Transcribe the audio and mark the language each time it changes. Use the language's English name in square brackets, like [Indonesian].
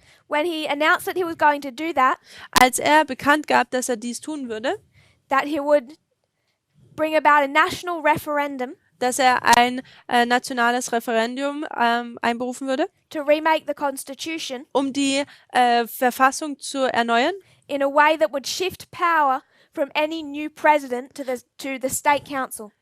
[English] When he announced that he was going to do that, [German] Als er bekannt gab, dass er dies tun würde, [English] that he would bring about a national referendum [German] dass er ein nationales Referendum einberufen würde, [English] to remake the constitution [German] um die Verfassung zu erneuern, [English] in a way that would shift power from any new president to the state council.